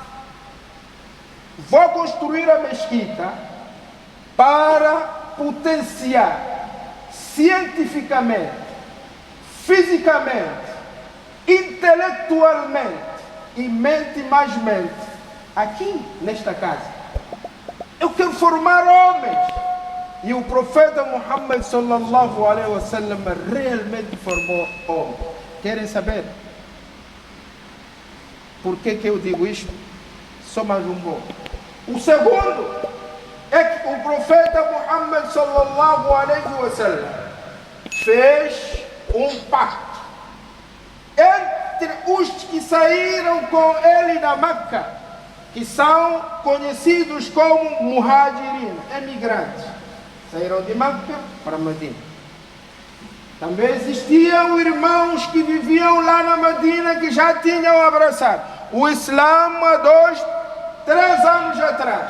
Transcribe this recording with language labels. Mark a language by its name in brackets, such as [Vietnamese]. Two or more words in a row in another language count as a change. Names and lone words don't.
[Portuguese] Vou construir a mesquita para potenciar cientificamente, fisicamente, intelectualmente e mente mais mente aqui nesta casa. Eu quero formar homens. E o profeta Muhammad [Arabic] صلى الله عليه وسلم [Portuguese] realmente formou homens. Querem saber por que eu digo isto? Só mais um pouco. O segundo é que o profeta Muhammad [Arabic] صلى الله عليه وسلم [Portuguese] fez um pacto entre os que saíram com ele da Meca, que são conhecidos como muhajirin, emigrantes. Saíram de Meca para Medina. Também existiam irmãos que viviam lá na Medina, que já tinham abraçado o Islã há 2, 3 anos atrás.